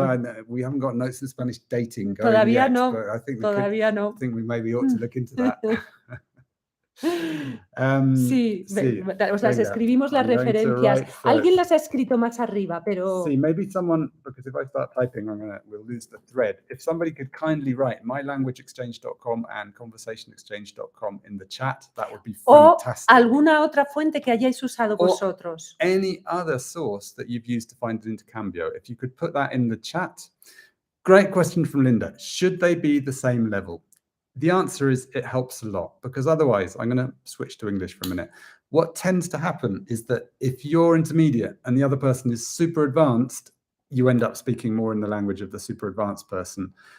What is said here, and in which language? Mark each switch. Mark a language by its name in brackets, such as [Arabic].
[English] Well, no, we haven't got notes in Spanish dating going [Spanish] Todavía [English] yet, [Spanish] no, [English] but I think [Spanish] no. [English] I think we maybe ought to look into that. [Spanish] Sí, os las escribimos las referencias. Alguien las ha escrito más arriba, pero... [English] See, maybe someone, because if I start typing, we'll lose the thread. If somebody could kindly write mylanguageexchange.com and conversationexchange.com in the chat, that would be fantastic. [Spanish] O alguna otra fuente que hayáis usado vosotros. [English] Any other source that you've used to find an intercambio. If you could put that in the chat. Great question from Linda. Should they be the same level? The answer is it helps a lot, because otherwise, I'm going to switch to English for a minute. What tends to happen is that if you're intermediate and the other person is super advanced, you end up speaking more in the language of the super advanced person.